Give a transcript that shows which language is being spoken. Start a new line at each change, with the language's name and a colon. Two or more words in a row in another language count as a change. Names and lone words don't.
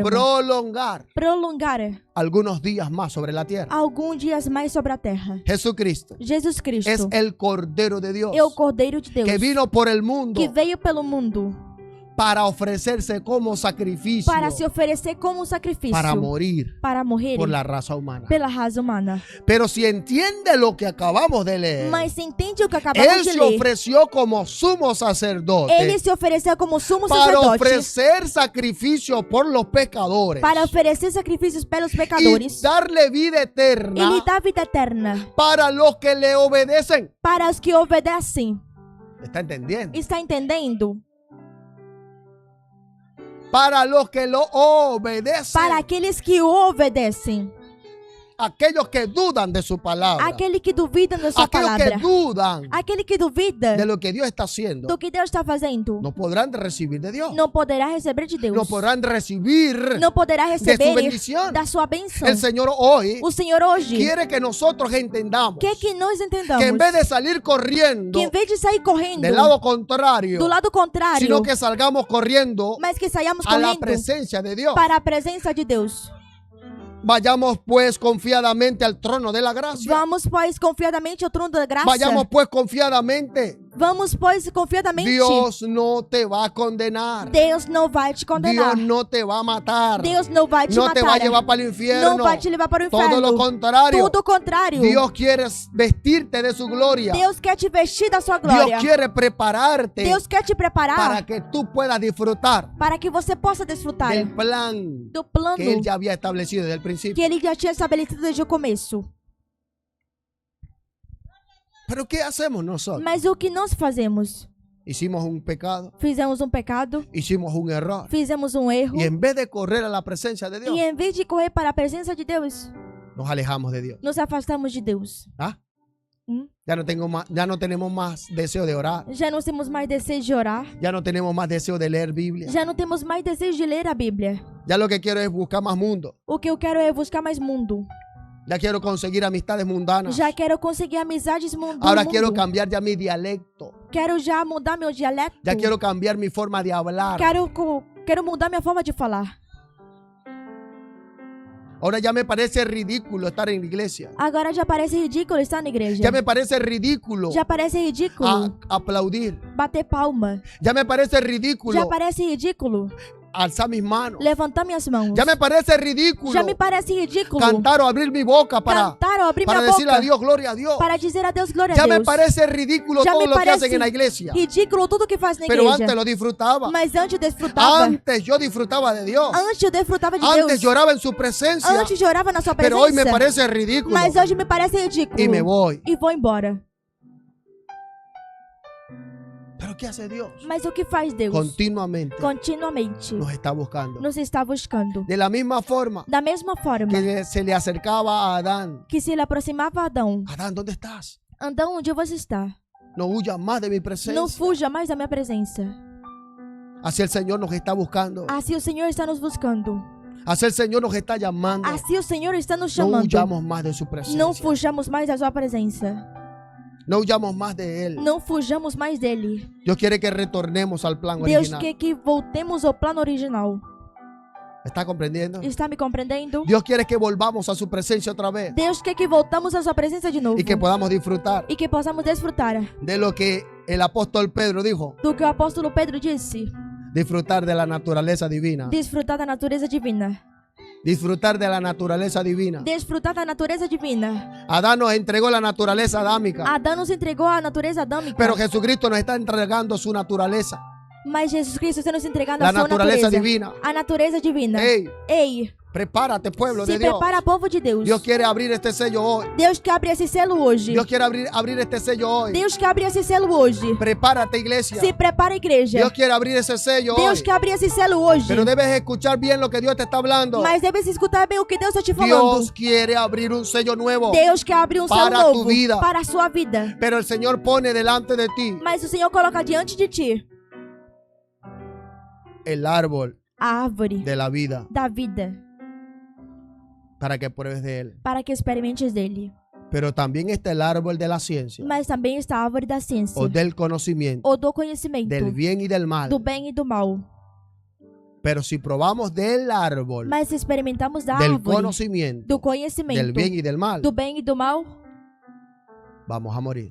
Spanish: prolongar prolongar algunos días más sobre la tierra.
Portuguese: alguns dias mais sobre a terra.
Spanish: Jesucristo
Portuguese: Jesus Cristo
Spanish: es el Cordero de Dios
Portuguese: é o Cordeiro de Deus
Spanish: que vino por el mundo
Portuguese: que veio pelo mundo
Spanish: para ofrecerse como sacrificio,
Portuguese: para se oferecer como um sacrifício,
Spanish: para morir
Portuguese: para morrer
Spanish: por la raza humana.
Portuguese: pela raça humana.
Spanish: Pero si entiende lo que acabamos de leer,
Portuguese: Mas se entende o que acabamos
Spanish: Él
Portuguese: de
Spanish: se
Portuguese: ler?
Spanish: ofreció como sumo sacerdote
Portuguese: Ele se ofereceu como sumo
Spanish: para
Portuguese: sacerdote
Spanish: ofrecer sacrificio por los pecadores
Portuguese: para oferecer sacrifícios pelos
Spanish: y
Portuguese: pecadores
Spanish: darle vida
Portuguese: e
Spanish: eterna
Portuguese: lhe dar vida eterna
Spanish: para los que le obedecen.
Portuguese: para os que obedecem.
Spanish: ¿Está entendiendo?
Portuguese: Está entendendo?
Spanish: Para los que lo obedecen.
Portuguese: Para aqueles que obedecem,
Spanish: Aquellos que dudan de su palabra.
Portuguese: aquele que duvida da sua
Spanish: Aquellos
Portuguese: palavra,
Spanish: que dudan
Portuguese: aquele que duvida
Spanish: de lo que Dios está haciendo.
Portuguese: do que Deus está fazendo,
Spanish: No podrán recibir de Dios.
Portuguese: não poderá receber de Deus.
Spanish: No podrán recibir
Portuguese: Não poderá
Spanish: de su
Portuguese: receber
Spanish: bendición.
Portuguese: da sua bênção.
Spanish: El Señor hoy
Portuguese: O Senhor hoje
Spanish: quiere que nosotros entendamos
Portuguese: quer que nós entendamos
Spanish: que en vez de salir corriendo
Portuguese: que em vez de sair correndo
Spanish: del lado contrario,
Portuguese: do lado contrário,
Spanish: sino que salgamos corriendo
Portuguese: mas que saiamos
Spanish: a la
Portuguese: correndo
Spanish: presencia de Dios.
Portuguese: para a presença de Deus.
Spanish: Vayamos pues confiadamente al trono de la gracia.
Portuguese: Vamos, pois, confiadamente ao trono da graça.
Spanish: Vayamos pues confiadamente.
Portuguese: Vamos, pois, confiadamente.
Spanish: Dios no te va a condenar.
Portuguese: Deus não vai te condenar.
Spanish: Dios no te va a matar.
Portuguese: Deus não vai te
Spanish: No
Portuguese: matar.
Spanish: te va a llevar para el infierno.
Portuguese: Não vai te levar para o inferno.
Spanish: Todo lo contrario.
Portuguese: Tudo o contrário.
Spanish: Dios quiere vestirte de su gloria.
Portuguese: Deus quer te vestir da sua glória.
Spanish: Dios quiere prepararte
Portuguese: Deus quer te preparar
Spanish: para que tú puedas disfrutar
Portuguese: para que você possa desfrutar
Spanish: del plan
Portuguese: do plano
Spanish: que Él ya había establecido desde el principio.
Portuguese: que Ele já tinha estabelecido desde o começo.
Spanish: Pero ¿qué hacemos nosotros?
Portuguese: Mas o que nós fazemos?
Spanish: Hicimos un pecado,
Portuguese: Fizemos um pecado,
Spanish: hicimos un error.
Portuguese: fizemos um erro,
Spanish: Y en vez de correr a la presencia de Dios,
Portuguese: e em vez de correr para a presença de Deus,
Spanish: nos alejamos de Dios.
Portuguese: nos afastamos de Deus. ¿Ah? Hum?
Spanish: Ya no tenemos más deseo de orar.
Portuguese: Já não temos mais desejo de orar,
Spanish: Ya no tenemos más deseo de leer Biblia.
Portuguese: já não temos mais desejo de ler a Bíblia.
Spanish: Ya lo que quiero es buscar más mundo.
Portuguese: O que eu quero é buscar mais mundo.
Spanish: Ya quiero conseguir amistades mundanas.
Portuguese: Já quero conseguir amizades do
Spanish: Ahora
Portuguese: mundo.
Spanish: quiero cambiar ya mi dialecto.
Portuguese: Quero já mudar meu dialeto.
Spanish: Ya quiero cambiar mi forma de hablar.
Portuguese: Quero mudar minha forma de falar.
Spanish: Ahora ya me parece ridículo estar en la iglesia.
Portuguese: Agora já parece ridículo estar na igreja.
Spanish: Ya me parece ridículo
Portuguese: Já parece ridículo
Spanish: aplaudir.
Portuguese: bater palma.
Spanish: Ya me parece ridículo
Portuguese: Já parece ridículo
Spanish: alzar mis manos.
Portuguese: levantar minhas mãos.
Spanish: Ya me parece ridículo
Portuguese: Já me parece ridículo
Spanish: cantar o abrir mi boca para
Portuguese: cantar ou abrir minha
Spanish: decirle
Portuguese: boca
Spanish: a Dios, gloria a Dios.
Portuguese: para dizer a Deus glória a
Spanish: Ya me
Portuguese: Deus.
Spanish: parece ridículo
Portuguese: Já
Spanish: todo
Portuguese: me
Spanish: lo que
Portuguese: parece
Spanish: hacen en la iglesia.
Portuguese: ridículo tudo que faz na
Spanish: Pero
Portuguese: igreja.
Spanish: antes lo disfrutaba.
Portuguese: Mas antes eu desfrutava.
Spanish: Antes yo disfrutaba de Dios.
Portuguese: Antes eu desfrutava de
Spanish: Antes
Portuguese: Deus.
Spanish: lloraba en su presencia.
Portuguese: Antes chorava na sua presença.
Spanish: Pero hoy me parece ridículo.
Portuguese: Mas hoje me parece ridículo.
Spanish: Y me voy.
Portuguese: E vou embora.
Spanish: Pero ¿qué hace Dios?
Portuguese: Mas o que faz Deus?
Spanish: Continuamente
Portuguese: Continuamente
Spanish: nos está buscando.
Portuguese: nos está buscando.
Spanish: De la misma forma
Portuguese: Da mesma forma
Spanish: que se le acercaba a Adán.
Portuguese: que se ele aproximava a Adão.
Spanish: Adán, ¿dónde estás?
Portuguese: Adão, onde você está?
Spanish: No huyas más de mi presencia.
Portuguese: Não fuja mais da minha presença.
Spanish: Así el Señor nos está buscando.
Portuguese: Assim o Senhor está nos buscando.
Spanish: Así el Señor nos está llamando.
Portuguese: Assim o Senhor está nos
Spanish: No
Portuguese: chamando.
Spanish: huyamos más de su presencia.
Portuguese: Não fujamos mais da sua presença.
Spanish: No huyamos más de Él.
Portuguese: Não fujamos mais dele.
Spanish: Dios quiere que retornemos al plan
Portuguese: Deus
Spanish: original.
Portuguese: quer que voltemos ao plano original.
Spanish: ¿Está comprendiendo?
Portuguese: Está me compreendendo?
Spanish: Dios quiere que volvamos a su presencia otra vez.
Portuguese: Deus quer que voltamos à sua presença de novo.
Spanish: Y que podamos disfrutar
Portuguese: E que possamos desfrutar
Spanish: de lo que el apóstol Pedro dijo.
Portuguese: do que o apóstolo Pedro disse.
Spanish: Disfrutar de la naturaleza divina.
Portuguese: Desfrutar da natureza divina.
Spanish: Disfrutar de la naturaleza divina.
Portuguese: Desfrutar da natureza divina.
Spanish: Adán nos entregó la naturaleza adámica.
Portuguese: Adão nos entregou a natureza adâmica.
Spanish: Pero Jesucristo nos está entregando su naturaleza.
Portuguese: Mas Jesus Cristo está nos entregando
Spanish: La
Portuguese: a sua
Spanish: naturaleza
Portuguese: natureza.
Spanish: divina.
Portuguese: A natureza divina.
Spanish: Ei,
Portuguese: Ei,
Spanish: prepárate, pueblo
Portuguese: se
Spanish: de Dios.
Portuguese: prepara, povo de Deus.
Spanish: Dios quiere abrir este sello hoy.
Portuguese: Deus quer abrir esse selo hoje.
Spanish: Dios quiere abrir este sello hoy.
Portuguese: Deus quer abrir esse selo hoje.
Spanish: Prepárate, iglesia.
Portuguese: Se prepara, igreja.
Spanish: Dios quiere abrir ese sello
Portuguese: Deus
Spanish: hoy.
Portuguese: quer abrir esse selo hoje.
Spanish: Pero debes escuchar bien lo que Dios te está hablando.
Portuguese: Mas deve se escutar bem o que Deus está te falando.
Spanish: Dios quiere abrir un sello nuevo.
Portuguese: Deus quer abrir um
Spanish: Para
Portuguese: selo
Spanish: tu
Portuguese: novo
Spanish: vida.
Portuguese: para a sua vida.
Spanish: Pero el Señor pone delante de ti
Portuguese: Mas o Senhor coloca diante de ti
Spanish: el árbol
Portuguese: a árvore
Spanish: de la vida
Portuguese: da vida
Spanish: para que pruebes de él.
Portuguese: para que experimentes dele.
Spanish: Pero también está el árbol de la ciencia
Portuguese: Mas também está a árvore da ciência
Spanish: o del conocimiento
Portuguese: ou do conhecimento
Spanish: del bien y del mal.
Portuguese: do bem e do mal.
Spanish: Pero si probamos del árbol
Portuguese: Mas se experimentamos da
Spanish: del
Portuguese: árvore
Spanish: conocimiento
Portuguese: do conhecimento
Spanish: del bien y del mal,
Portuguese: do bem e do mal,
Spanish: vamos a morir.